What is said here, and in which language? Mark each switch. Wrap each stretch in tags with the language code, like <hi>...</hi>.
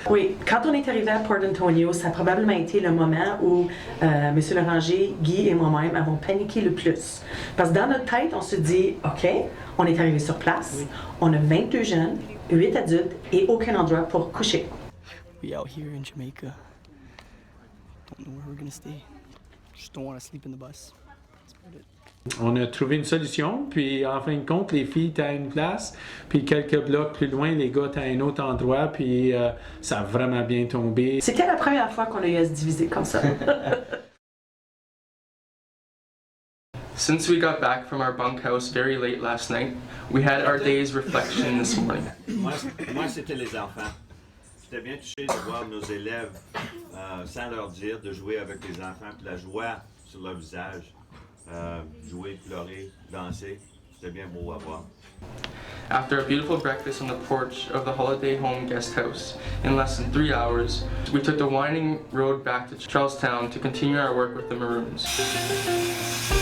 <fr>Oui, quand on est arrivé à Port Antonio, ça a probablement été le moment où M. Loranger, Guy et moi-même avons paniqué le plus. Parce que dans notre tête, on se dit, OK, on est arrivé sur place, on a 22 jeunes, 8 adultes et aucun endroit pour coucher.</fr> <en>We out here in Jamaica. Don't know where we're gonna stay. Just don't want to sleep in the bus. That's about it.</en> <fr>On a trouvé une solution, puis en fin de compte, les filles étaient à une place, puis quelques blocs plus loin, les gars étaient à un autre endroit, puis ça a vraiment bien tombé. C'était la première fois qu'on a eu à se diviser comme ça.</fr> <en>Since we got back from our bunkhouse very late last night, we had our day's reflection this morning.</en> <fr>Moi, c'était les enfants. J'étais bien touché de voir nos élèves, sans leur dire, de jouer avec les enfants, puis la joie sur leur visage. Jouer, pleurer, danser, c'était bien beau à voir.</fr> <en>After a beautiful breakfast on the porch of the holiday home guest house, in less than 3 hours, we took the winding road back to Charlestown to continue our work with the Maroons.</en>